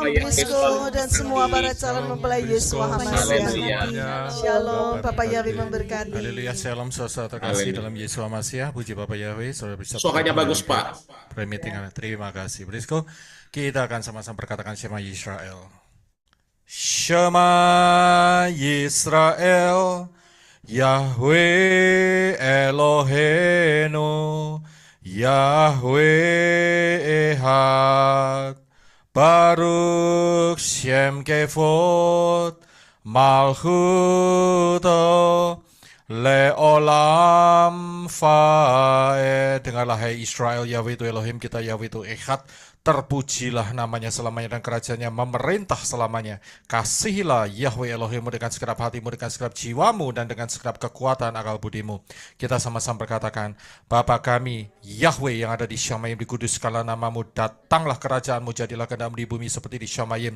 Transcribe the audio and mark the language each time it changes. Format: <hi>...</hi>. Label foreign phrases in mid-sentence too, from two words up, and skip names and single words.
<id>Bapak Prisco Yahweh dan semua para calon mempelai Yesus Haleluya. Hamasiah. Shalom, Papa Yahweh memberkati. Haleluya, shalom saudara terkasih Haleluya. dalam Yesus Hamasiah. Puji Bapak Yahweh, saudara bisa. Suaranya bagus, Pak.</id> <en>Prayer meeting,</en> <id>terima kasih. Prisco, kita akan sama-sama perkatakan</id> <he>שמע ישראל. שמע ישראל, יהוה אלוהינו, יהוה אחד, ברוך שם כבוד, מלכותו, לעולם ועד.</he> <id>Dengarlah hai Israel, Yahweh itu Elohim kita, Yahweh itu Ehad. Terpujilah namanya selamanya dan kerajaannya memerintah selamanya. Kasihilah Yahweh Elohimmu dengan segenap hatimu, dengan segenap jiwamu, dan dengan segenap kekuatan akal budimu. Kita sama-sama berkatakan, Bapa kami, Yahweh yang ada di Syamayim, dikuduskanlah namamu, datanglah kerajaanmu, jadilah kehendakmu di bumi seperti di Syamayim.</id>